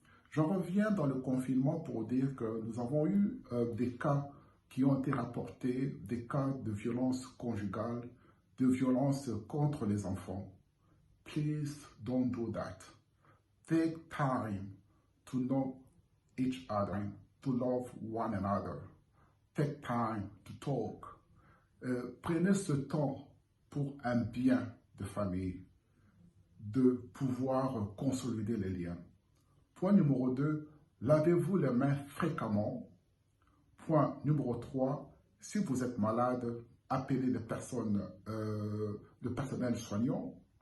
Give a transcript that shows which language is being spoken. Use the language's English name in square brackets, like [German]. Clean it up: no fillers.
[French] J'en reviens dans le confinement pour dire que nous avons eu des cas qui ont été rapportés, des cas de violence conjugale, de violence contre les enfants. [English] Please don't do that. Take time to know each other, to love one another. Take time to talk. [French] Prenez ce temps pour un bien de famille, de pouvoir consolider les liens. Point numéro 2, lavez-vous les mains fréquemment. Point numéro 3, si vous êtes malade, appelez le personnel soignant.